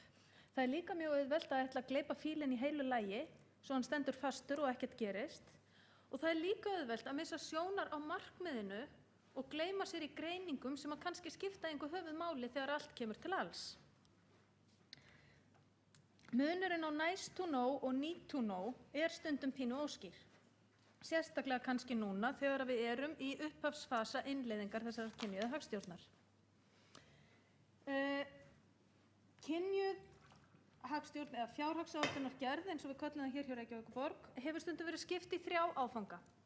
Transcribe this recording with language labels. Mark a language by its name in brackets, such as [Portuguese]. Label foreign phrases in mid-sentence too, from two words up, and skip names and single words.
[Icelandic] Það líka mjög auðvelt að ætla að gleypa fílinn í heilu lagi svo hann stendur fastur og ekkert gerist. Og það líka auðvelt að missa sjónar á markmiðinu og gleyma sér í greiningum sem að kannski skipta engu höfuðmáli þegar allt kemur til alls. Munurinn á [English] nice to know [Icelandic] og [English] need to know [Icelandic] stundum pínu óskýr. Sérstaklega kannski núna þegar við erum í upphafsfasa innleiðingar þessarar kynjuðu hagstjórnar. Kynjuð hagstjórn eða fjárhagsáætlunargerð, eins og við köllum það hér hjá Reykjavíkurborg, hefur stundum verið skipt í 3 áfanga.